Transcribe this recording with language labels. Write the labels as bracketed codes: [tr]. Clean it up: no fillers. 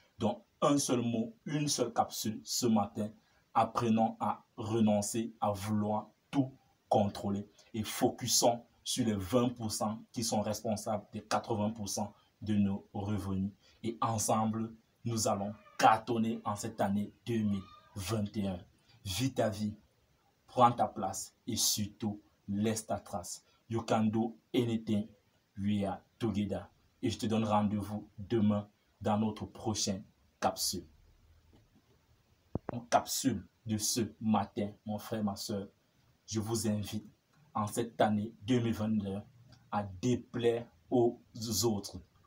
[fr] Donc, un seul mot, une seule capsule ce matin. Apprenons à renoncer, à vouloir tout contrôler et focusons sur les 20% qui sont responsables des 80% de nos revenus. Et ensemble, nous allons cartonner en cette année 2021. Vis ta vie, prends ta place et surtout, laisse ta trace. [en] You can do anything, we are together. [fr] Et je te donne rendez-vous demain dans notre prochaine capsule. En capsule de ce matin, mon frère, ma soeur, je vous invite en cette année 2022 à déplaire aux autres.